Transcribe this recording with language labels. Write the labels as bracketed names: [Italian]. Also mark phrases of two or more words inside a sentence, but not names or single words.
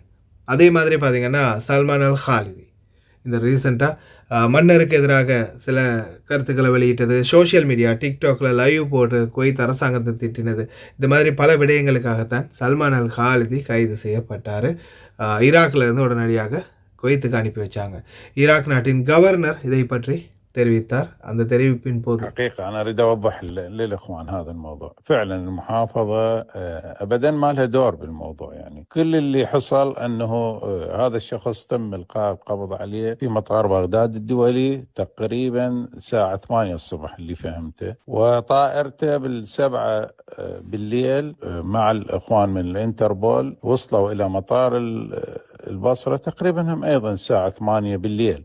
[Tamil] அதே மாதிரி பார்த்திங்கன்னா சல்மான் அல் ஹாலிதி இந்த ரீசெண்டாக மன்னருக்கு எதிராக சில கருத்துக்களை வெளியிட்டது, [English] social media [Tamil] டிக்டாக்ல லைவ் போட்டு குவைத் அரசாங்கத்தை திட்டினது, இந்த மாதிரி பல விடயங்களுக்காகத்தான் சல்மான் அல் ஹாலிதி கைது செய்யப்பட்டார். ஈராக்கில் இருந்து உடனடியாக குவைத்துக்கு அனுப்பி வச்சாங்க. ஈராக் நாட்டின் கவர்னர் இதை பற்றி தெரிவித்தார். அந்த தெரிவிப்பின் போது [Arabic] حقيقة أنا أريد أوضح للإخوان هذا الموضوع. فعلا المحافظة أبدا ما لها دور بالموضوع. يعني كل اللي حصل أنه هذا الشخص تم إلقاء القبض عليه في مطار بغداد الدولي تقريبا الساعة 8 الصبح اللي فهمته، وطائرته بال7 بالليل مع الإخوان من الإنتربول وصلوا إلى مطار البصرة تقريبا هم أيضا الساعة 8 بالليل.